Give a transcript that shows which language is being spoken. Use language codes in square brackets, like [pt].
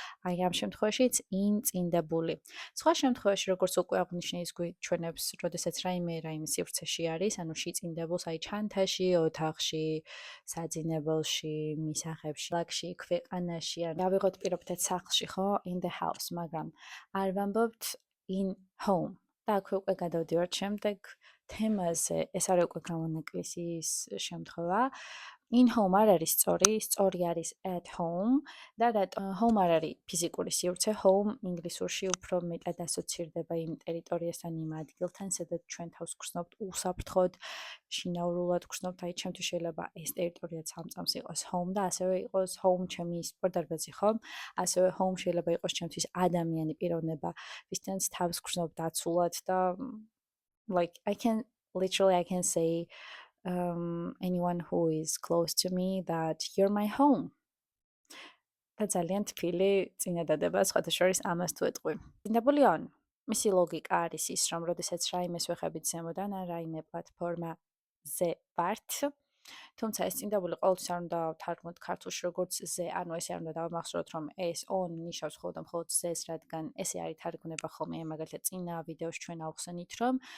[ka] აი ამ შემთხვევაშიც ინწინდებული. სხვა შემთხვევაში, როგორც უკვე აღნიშნე, ის გვიჩვენებს, როდესაც რაიმე სივრცეში არის, ანუ შეწინდებულს, აი ჩანთაში, ოთახში, საძინებელში, მისაღებში, ლაგში, ქვეყანაში, ან დავიღოთ პირობითად სახლში, ხო? [en] In the house, [ka] მაგრამ არ ვამბობთ [en] in home. [ka] და აქვე უკვე გადავდივართ შემდეგ თემაზე, ეს არის უკვე გამონაკლისის შემთხვევა. In home არ არის სწორი არის at home და home არ არის ფიზიკური სივრცე, home ინგლისურში უფრო მეტად ასოცირდება იმ ტერიტორიასთან, იმ ადგილთან, სადაც ჩვენ თავს გვხსნობთ უსაფრთხოდ, შინაურულად გვხსნობთ, აი ჩემთვის შეიძლება ეს ტერიტორიაც ამ წამს იყოს home და ასევე იყოს home ჩემი სპორტდარბაზი, ხო? ასევე home შეიძლება იყოს ჩემთვის ადამიანი პიროვნება, ვისთანაც თავს გვხსნობ დაცულად და [en] like I can say anyone who is close to me that you're my home. [ka] და ძალიან თბილი წინადადება სხვათა შორის ამას თუ ეტყვი. წინდებული on. მისი ლოგიკა არის ის, რომ როდესაც რაიმეს ვეხებით ზემოდან ან რაიმე პლატფორმაზე ვართ, თუმცა ეს წინდებული ყოველთვის არ უნდა ვთარგმნოთ ქართულში როგორც ზე, ანუ ესე არ უნდა დავამახსოვროთ, რომ ეს on ნიშნავს მხოლოდ ზეს, რადგან ესე არის თარგმნება ხოლმე, მაგალითად წინა ვიდეოში ჩვენ ავხსენით, რომ